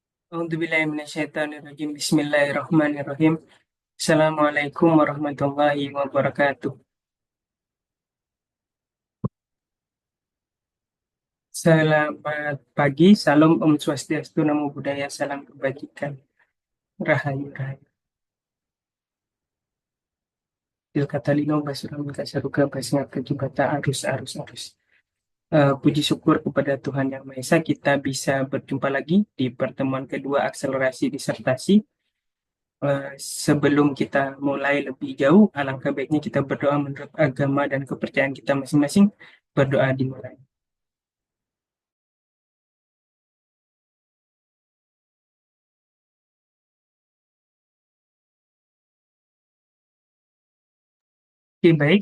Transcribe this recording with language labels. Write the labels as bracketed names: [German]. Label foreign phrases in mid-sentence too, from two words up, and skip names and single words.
[Arabic] أعوذ بالله من الشيطان الرجيم. بسم الله الرحمن الرحيم. السلام عليكم ورحمة الله وبركاته. [Indonesian] Selamat pagi, salam Om Swastiastu, Namo Buddhaya, salam kebajikan, Rahayu Rahayu. Tilkatalino basuram kasaruga basngak kejibata arus arus arus. Puji syukur kepada Tuhan Yang Maha Esa, kita bisa berjumpa lagi di pertemuan kedua akselerasi disertasi. Sebelum kita mulai lebih jauh, alangkah baiknya kita berdoa menurut agama dan kepercayaan kita masing-masing. Berdoa dimulai. Oke, baik.